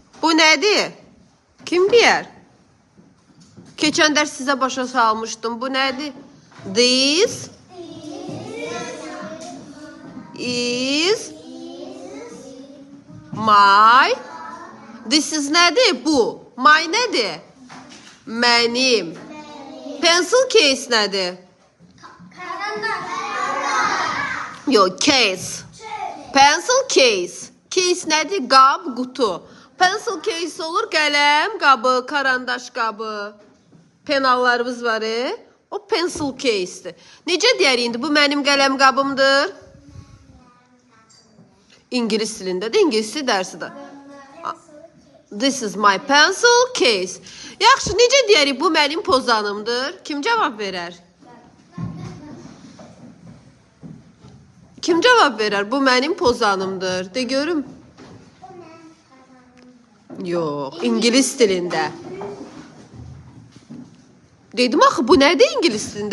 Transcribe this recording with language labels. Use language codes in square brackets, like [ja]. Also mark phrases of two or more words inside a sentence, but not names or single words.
[az] Bu nədir? Kim deyər? Keçən dərs sizə başa salmışdım. Bu nədir? [en] This is my. This is [az] nədir? Bu. My nədir? Mənim. [en] Pencil case [az] nədir? Yox, case. [en] Pencil case. [az] Case nədir? Qab, qutu. [en] Pencil case [az] olur, qələm qabı, karandaş qabı. Penallarımız var, o [en] pencil case'dir. [az] Necə deyər indi? Bu mənim qələm qabımdır. İngilis dilində də, İngilis dili dərsidir. [en] This is my pencil case. [az] Yaxşı, necə deyərik? Bu mənim pozanımdır. Kim cavab verər? Kim cavab verər? Bu mənim pozanımdır. De görüm. Yox, İngilis dilində. Dedim axı, bu nədir İngilis dilində?